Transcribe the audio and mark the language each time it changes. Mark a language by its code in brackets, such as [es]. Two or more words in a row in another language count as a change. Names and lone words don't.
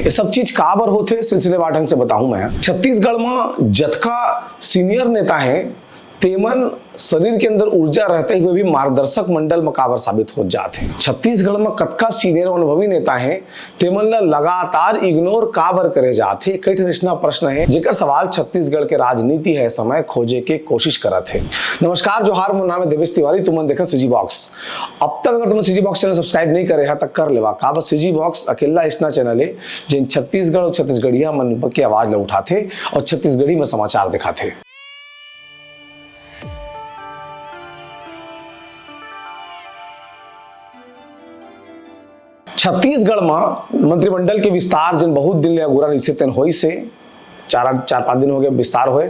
[hne] ये सब चीज काबर होते सिलसिलेवार ढंग से बताऊं मैं। छत्तीसगढ़ में जतका सीनियर नेता है तेमन शरीर के अंदर ऊर्जा रहते हुए भी मार्गदर्शक मंडल में काबर साबित हो जाते। छत्तीसगढ़ में कतका सीनियर अनुभवी नेता है तेमन लगातार इग्नोर काबर करे जाते। कई ठन प्रश्न है जेकर सवाल छत्तीसगढ़ के राजनीति है समय खोजे के कोशिश करत है। नमस्कार जोहार, मोर नाम है देवेश तिवारी, तुमन देखा सीजी बॉक्स। अब तक अगर तुम सीजी बॉक्स चैनल सब्सक्राइब नहीं करे तक कर लेवा काबर सीजी बॉक्स अकेला ऐसा चैनल है जिन छत्तीसगढ़ और छत्तीसगढ़िया मन की आवाज ला उठाते और छत्तीसगढ़ी में समाचार दिखाते। छत्तीसगढ़ में मंत्रिमंडल के विस्तार जिन बहुत दिन ले अगुरा रही तेन होई से चार पांच दिन हो गए विस्तार हुए।